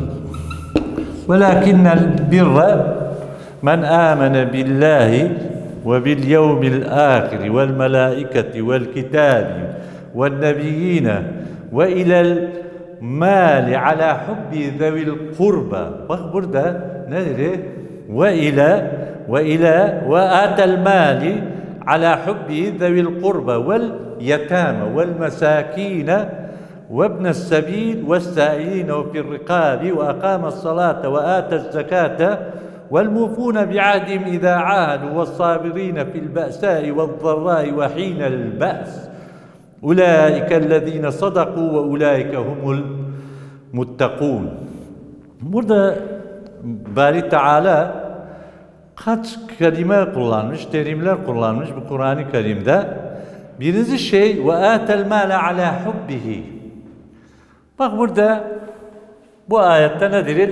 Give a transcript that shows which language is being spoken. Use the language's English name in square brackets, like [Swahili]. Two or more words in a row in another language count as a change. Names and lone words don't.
[Arabic] ولكن البر من آمن بالله واليوم الآخر والملائكة والكتاب والنبيين وإلى المال على حب ذوي القربى. [Turkish] Bak burada nedir? [Arabic] وآتى المال على حب ذوي القربى واليتامى والمساكين وابن السبيل والسائلين وفي الرقاب وأقام الصلاة وآتى الزكاة والموفون بعهدهم إذا عاهدوا والصابرين في البأساء والضراء وحين البأس أولئك الذين صدقوا وأولئك هم المتقون. [Turkish] Burada Bari Teala kaç kelime kullanmış, terimler kullanmış bu Kur'an-ı Kerim'de. Birinci şey [Arabic] وآتى المال على حبه. [Turkish] Bak burada bu ayette nedir?